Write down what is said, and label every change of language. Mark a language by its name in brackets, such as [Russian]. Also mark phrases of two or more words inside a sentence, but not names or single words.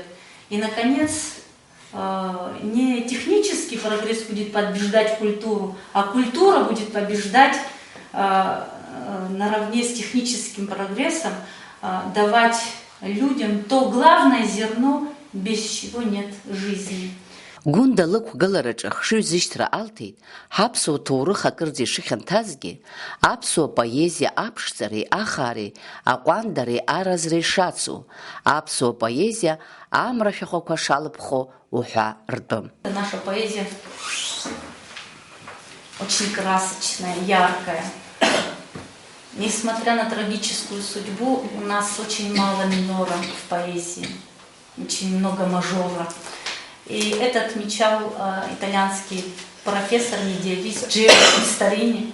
[Russian] И, наконец, не технический прогресс будет побеждать культуру, а культура будет побеждать наравне с техническим прогрессом, давать людям то главное зерно, без чего нет жизни. [Abkhazian] Гунда лыкәгылараҿы ахшыҩ зышьҭра алҭеит, ҳаԥсуа ҭоурых акырӡа ишыхьанҭазгьы, аԥсуа поезиа аԥшӡареи, ахаареи, аҟәандареи, аразреи шацу, аԥсуа поезиа амра шәахәақәа шалыԥхо уҳәа ртәым. [Russian] Наша поэзия очень красочная, яркая. Несмотря на трагическую судьбу, у нас очень мало минора в поэзии, очень много мажора. И это отмечал итальянский профессор, медиавист Джио Старини.